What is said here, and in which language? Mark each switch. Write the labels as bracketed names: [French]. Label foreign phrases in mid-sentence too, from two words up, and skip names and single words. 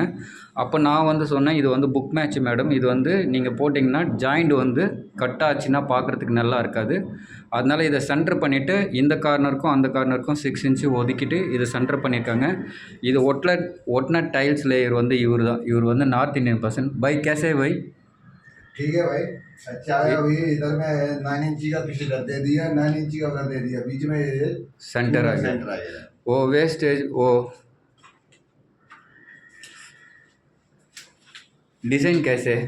[Tamil] அப்போ நான் வந்து சொன்னேன், இது வந்து [English] book match madam, [Tamil] இது வந்து நீங்கள் போட்டிங்கன்னா ஜாயிண்ட் வந்து கட் ஆச்சுன்னா பார்க்குறதுக்கு நல்லா இருக்காது. அதனால் இதை சென்டர் பண்ணிவிட்டு இந்த கார்னருக்கும் அந்த கார்னருக்கும் 6 இன்ச்சு ஒதுக்கிட்டு இதை சென்டர் பண்ணியிருக்காங்க. இது ஒட்டின [English] tiles layer [Tamil] வந்து இவர் வந்து [English] North Indian person. [Hindi] பை कैसे भाई? ठीक है भाई, अच्छा है। अभी इधर में 9 इंची का पीछे कर दे दिया, 9 इंची का कर दे दिया, बीच में सेंटर आ गया। वो वेस्टेज, वो डिजाइन कैसे है?